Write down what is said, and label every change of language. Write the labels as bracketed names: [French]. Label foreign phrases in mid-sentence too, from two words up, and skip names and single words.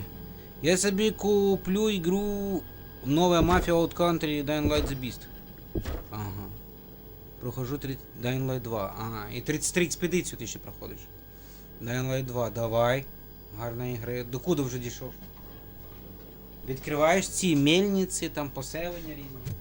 [Ukrainian] Я собі куплю ігру новая Mafia Out Country Dying Light The Beast. Ага. Прохожу Dying Light 2. Ага. І 33 експедицію ти ще проходиш. Dying Light 2, давай. Гарна ігра. До куди вже дійшов? Відкриваєш ці мельниці, там поселення різні.